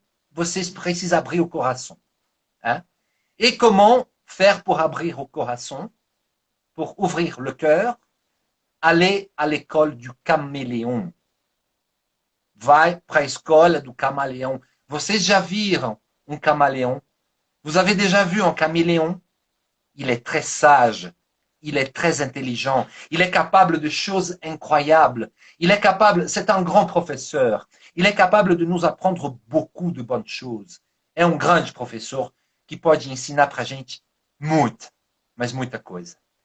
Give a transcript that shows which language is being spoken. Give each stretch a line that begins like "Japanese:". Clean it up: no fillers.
Portuguese: Vocês precisam abrir o coração. Hein?
French: Et comment faire pour abrir au coração? Pour ouvrir le cœur? Aller à l'école du caméléon.
Portuguese: Vai para a escola do camaleão. Vocês já viram um camaleão?
French: Vous avez déjà vu un caméléon? Il est très sage, il est très intelligent, il est capable de choses incroyables. Il est capable, c'est un grand professeur, il est capable de nous apprendre beaucoup de bonnes choses.
Portuguese: É um grande professor que pode ensinar para a gente muito, mas muita coisa.